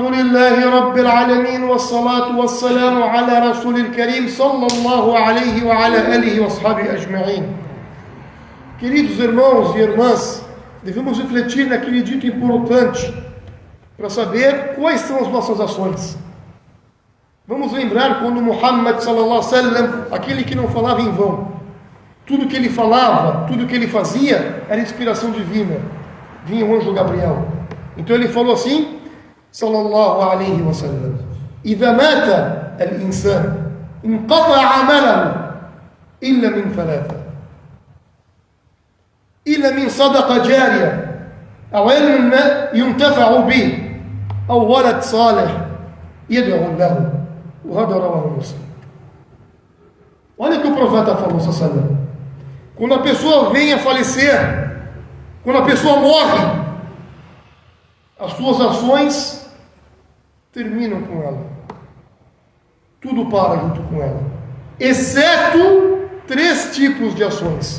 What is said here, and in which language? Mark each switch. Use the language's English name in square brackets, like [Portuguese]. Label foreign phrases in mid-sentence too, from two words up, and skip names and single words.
[Arabic] لله رب العالمين والصلاة والسلام على رسول الكريم صلى الله عليه وعلى آله وأصحابه أجمعين. [Portuguese] Queridos irmãos e irmãs, devemos refletir naquele dito importante para saber quais são as nossas ações. Vamos lembrar quando Muhammad [Arabic] صلى الله عليه وسلم, [Portuguese] aquele que não falava em vão, tudo que ele falava, tudo que ele fazia era inspiração divina. Vinha o anjo Gabriel. Então ele falou assim, [Arabic] صلى الله عليه وسلم: إذا مات الإنسان انقطع عمله إلا من ثلاثة: إلا من صدقة جارية أو علم ينتفع به أو ولد صالح يدعو له. وهذا رواه مسلم. [Portuguese] Olha o que o profeta falou, [Arabic] صلى الله عليه وسلم: [Portuguese] quando a pessoa vem a falecer, quando a pessoa morre, as suas ações terminam com ela. Tudo para junto com ela. Exceto 3 tipos de ações.